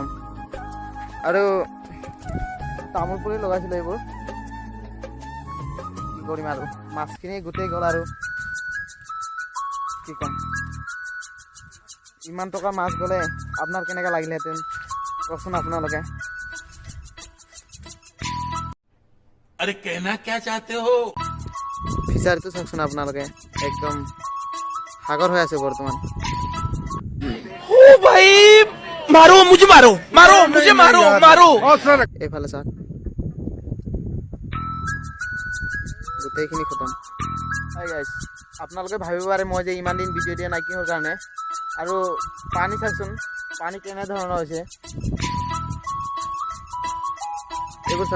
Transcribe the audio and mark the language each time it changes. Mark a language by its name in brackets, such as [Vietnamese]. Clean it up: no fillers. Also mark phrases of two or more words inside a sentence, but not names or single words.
[Assamese] আৰু তামোল পুলি লগাইছিলে, এইবোৰ কি কৰিম আৰু মাছখিনি গোটেই গ'ল। আৰু কি ক'ম, ইমান টকা মাছ গ'লে আপোনাৰ কেনেকৈ লাগিলেহেঁতেন কওকচোন আপোনালোকে। [Hindi] अरे कहना क्या चाहते हो? [Assamese] ফিচাৰীটো চাওকচোন আপোনালোকে, একদম সাগৰ হৈ আছে বৰ্তমান। [Hindi] ओ भाई मारो मुझे, मारो मारो मुझे, मारो मारो। [Assamese] এইফালে চাওক, গোটেইখিনি খতম। আপোনালোকে ভাবিব পাৰে মই যে ইমান দিন ভিডিঅ' দিয়া নাই কিহৰ কাৰণে। আৰু পানী চাওকচোন, পানী কেনেধৰণৰ হৈছে এইবোৰ চাওক।